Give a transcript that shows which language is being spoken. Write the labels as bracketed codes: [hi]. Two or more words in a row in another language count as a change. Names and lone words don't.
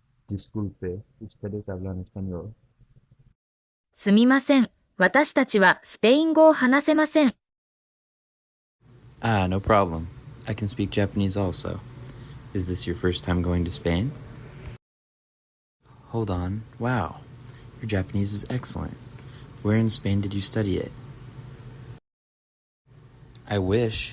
[es] Disculpe, ¿ustedes hablan español? [ja] すみません。私たちはスペイン語を話せません。 [en] Ah, no problem. I can speak Japanese also. Is this your first time going to Spain? Hold on. Wow. Your Japanese is excellent. Where in Spain did you study it? I wish.